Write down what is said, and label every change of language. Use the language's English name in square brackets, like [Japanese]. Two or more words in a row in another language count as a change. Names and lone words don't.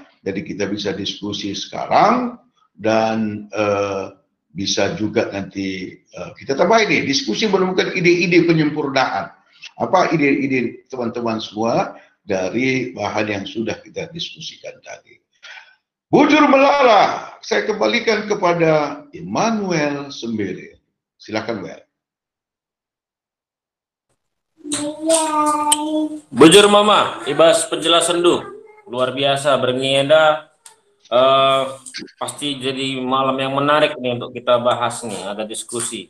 [Indonesian] Jadi kita bisa diskusi sekarang dan bisa juga nanti kita tambah ini diskusi menemukan ide-ide penyempurnaan. Apa ide-ide teman-teman semua dari bahan yang sudah kita diskusikan tadi. [Batak Karo] Bujur melala, [Indonesian] saya kembalikan kepada Immanuel Sembere. Silakan, Wel. [Batak Karo] Bujur Mama, Ibas penjelasan Du, [Indonesian] luar biasa [Batak Karo] bernyenda. [Indonesian] Pasti jadi malam yang menarik nih untuk kita bahas nih, ada diskusi.